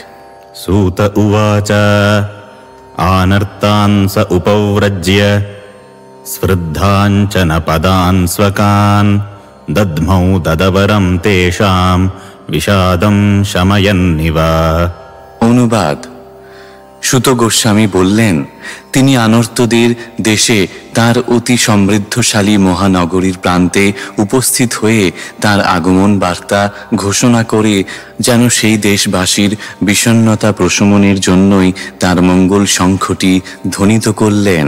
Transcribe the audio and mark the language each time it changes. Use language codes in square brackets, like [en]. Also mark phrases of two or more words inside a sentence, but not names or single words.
[sa] सूत उवाच आनर्तान् स उपव्रज्य स्पृद्धाञ्चन पदान् स्वकान् दद्मौ ददवरं तेषां विषादं शमयन्निव। अनुवाद। [bn] সুত গোস্বামী বললেন, তিনি আনর্তদের দেশে তার অতি সমৃদ্ধশালী মহানগরীর প্রান্তে উপস্থিত হয়ে তার আগমন বার্তা ঘোষণা করে যেন সেই দেশবাসীর বিষণ্ণতা প্রশমনের জন্যই তার মঙ্গল শঙ্খটি ধ্বনিত করলেন।